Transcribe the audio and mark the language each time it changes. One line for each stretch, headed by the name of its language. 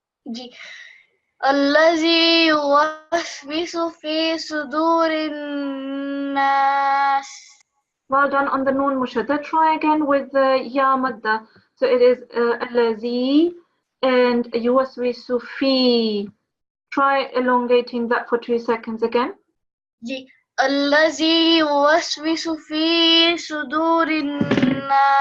Arabic: जी الذي يوسوس في صدور الناس.
English: Well done on the noon mushadda. Try again with the ya madda. So it is
Arabic: الذي
English: and yuwaswisu fi. Try elongating that for 2 seconds again.
Arabic: जी الذي يوسوس في صدور الناس.